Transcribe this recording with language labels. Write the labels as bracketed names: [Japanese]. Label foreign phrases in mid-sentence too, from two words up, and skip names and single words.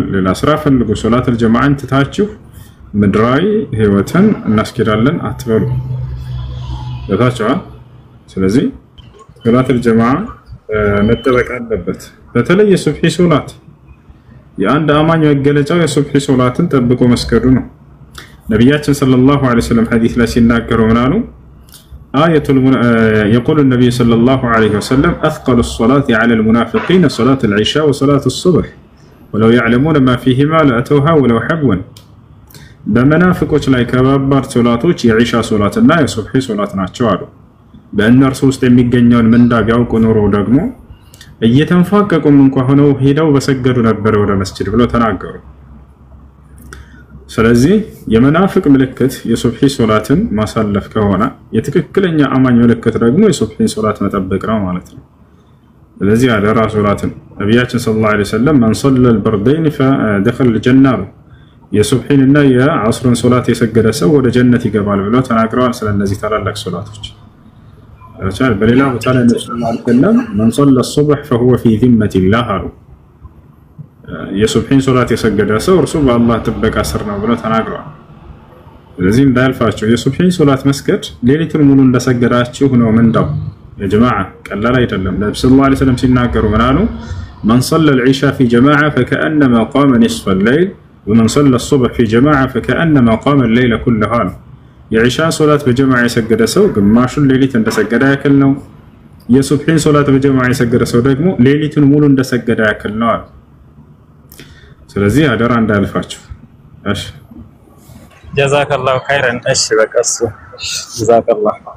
[Amharic] ሌላ ስራ ፈልጉ። ሶላተል ጀማዓን ትታችሁ ምድራዊ ህይወትን እናስኬዳለን አትበሉ። ገብታችኋል? ስለዚህ ሶላተል ጀማዓ መጠበቅ አለበት። በተለይ የሱብሒ ሶላት የአንድ አማኝ መገለጫው የሱብሒ ሶላትን ጠብቆ መስገዱ ነው። ነቢያችን [Arabic] صلى الله عليه وسلم [Amharic] ሐዲስ ላይ ሲናገሩ ምን አሉ? [Arabic] يقول النبي صلى الله عليه وسلم أثقل الصلاة على المنافقين صلاة العشاء وصلاة الصبح ولو يعلمون ما فيهما لأتوها ولو حبوا. [Amharic] በመናፍቆች ላይ ከባባድ ሶላቶች የዒሻ ሶላትና የሱብሒ ሶላት ናቸው አሉ። በእነርሱ ውስጥ የሚገኘውን ምንዳ ቢያውቁ ኖሮ ደግሞ እየተንፋቀቁም እንኳን ሆነው ሄደው በሰገዱ ነበር ወደ መስጂድ ብለው ተናገሩ። ስለዚህ የመናፍቅ ምልክት የሱብሒ ሶላትን ማሳለፍ ከሆነ የትክክለኛ አማኝ ምልክት ደግሞ የሱብሒ ሶላት መጠበቅ ነው ማለት ነው። ስለዚህ አደራ ሶላትን ነቢያችን [Arabic] صلى الله عليه وسلم من صلى البردين فدخل الجنة [Amharic] የሱብሒንና የዐስርን ሶላት የሰገደ ሰው ወደ ጀነት ይገባል ብለው ተናግረዋል። ስለነዚህ ታላላቅ ሶላቶች በሌላ ቦታ ላይ ነብዩ [Arabic] صلى الله من صلى الصبح فهو في ذمة الله [Amharic] አሉ። የሱብሒን ሶላት የሰገደ ሰው እርሱ በአላህ ጥበቃ ስር ነው ብለው ተናግረዋል። ስለዚህ እንዳልፋቸው የሱብሒን ሶላት መስገድ ሌሊቱን ሙሉ እንደሰገዳችሁ ነው ምንዳው። የጀማዓ ቀላል አይደለም። ነብዩ [Arabic] صلى الله عليه وسلم [Amharic] ሲናገሩ ምን አሉ? [Arabic] من صلى العشاء في جماعة فكأنما قام نصف الليل ومن صلى الصبح في جماعة فكأنما قام الليل كله. [Amharic] የዒሻን ሶላት በጀማዓ የሰገደ ሰው ግማሹን ሌሊት እንደሰገደ ያክል ነው። የሱብሒን ሶላት በጀማዓ የሰገደ ሰው ደግሞ ሌሊቱን ሙሉ እንደሰገደ ያክል ነው። ስለዚህ አደራ እንዳልፋችሁ። እሺ [Arabic] جزاك الله خيرا። [Amharic] እሺ በቃ እሱ ጀዛከላሁ